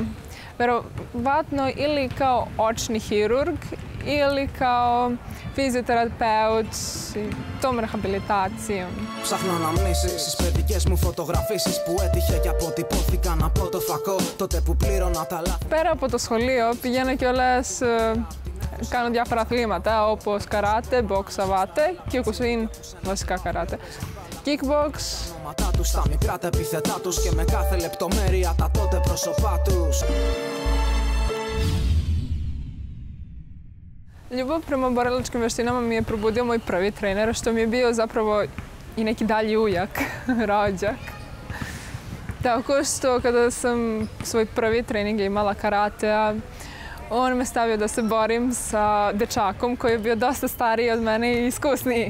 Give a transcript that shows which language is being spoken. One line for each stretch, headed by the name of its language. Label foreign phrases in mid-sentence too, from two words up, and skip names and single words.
Serbian: Verovatno ili kao očni hirurg ili kao fizioterapeut i tom rehabilitacijom.
Greek: Ψάχνω αναμνήσεις στις παιδικές μου φωτογραφίσεις που έτυχε και αποτυπώθηκαν από το φακό τότε που πλήρωνα τα λάθη. Πέρα από το σχολείο πηγαίνω κιόλας, κάνω διάφορα αθλήματα όπως καράτε,
French: box savate
Greek: και κουσουίν βασικά καράτε. Kickbox. Τους, τα μικρά τα επιθετά τους και με κάθε λεπτομέρεια τα τότε πρόσωπά τους.
Serbian: Ljubav prema borilačkim veštinama mi je probudio moj prvi trener, što mi je bio zapravo i neki dalji ujak, rođak. Tako što kada sam svoj prvi trening imala karatea, on me stavio da se borim sa dečakom koji je bio dosta stariji od mene i iskusniji.